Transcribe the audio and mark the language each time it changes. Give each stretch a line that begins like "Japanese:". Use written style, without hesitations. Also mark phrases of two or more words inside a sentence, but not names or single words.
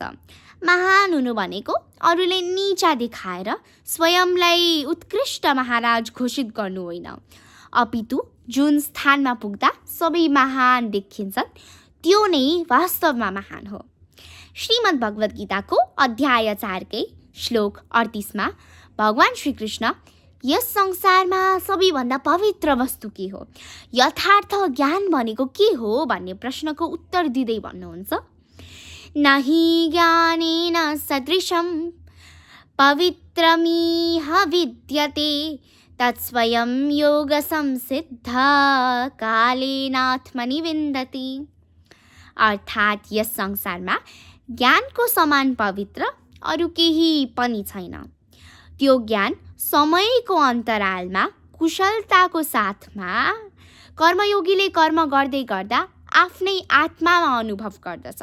Nepali: महान हुनु भनेको अरूलाई नीचा देखाएर स्वयंलाई उत्कृष्ट महाराज घोषित गर्नु होइन, अपितु जुन स्थानमा पुग्दा सबै महान देखिन्छन् त्यो नै वास्तवमा महान हो। श्रीमद् भगवत गीताको अध्याय 4 कै श्लोक 38 मा भगवान श्री कृष्ण यस संसारमा सबैभन्दा पवित्र वस्तु के हो, यथार्थ ज्ञान भनेको के हो भन्ने प्रश्नको उत्तर दिँदै भन्नुहुन्छ,
Sanskrit: नहि ज्ञानेन सदृशं पवित्रमिह विद्यते तत्स्वयं योग संसिद्ध कालेनात्मनि विन्दति।
Nepali: अर्थात् यस संसारमा ज्ञानको समान पवित्र अरू केही पनि छैन। त्यो ज्ञान समयको अन्तरालमा कुशलताको साथमा कर्मयोगीले कर्म गर्दै गर्दा आफ्नै आत्मामा अनुभव गर्दछ।